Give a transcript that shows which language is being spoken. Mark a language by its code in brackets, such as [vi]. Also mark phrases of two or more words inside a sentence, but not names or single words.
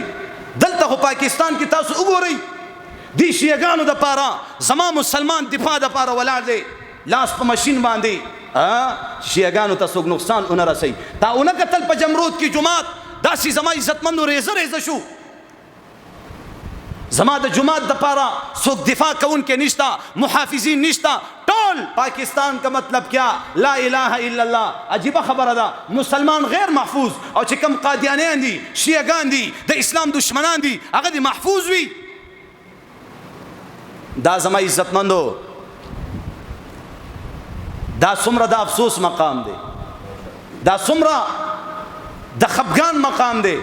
[ps] دلته خو پاکستان کې تاسو وګورئ دې شیعهګانو دپاره زما مسلمان دفاع دپاره ولاړ دی لاس په ماشین باندې شیعهګانو ته څوک نقصان ونه رسوي. تا ونه کتل په جمرود کې جماعت داسې زما عزتمندو ریزه شو. زما د جماعت دپاره څوک دفاع کوونکی نشته محافظین نشته. [ur] ټول پاکستان کا مطلب کیا [ar] لا الہ الا اللہ. [ps] عجیبه خبره ده مسلمان غیر محفوظ او چې کوم قادیانیان دي شیعهګان دي د اسلام دشمنان دي هغه دې محفوظ وي. دا زما عزتمندو دا څومره د افسوس مقام دی دا څومره د خفګان مقام دی.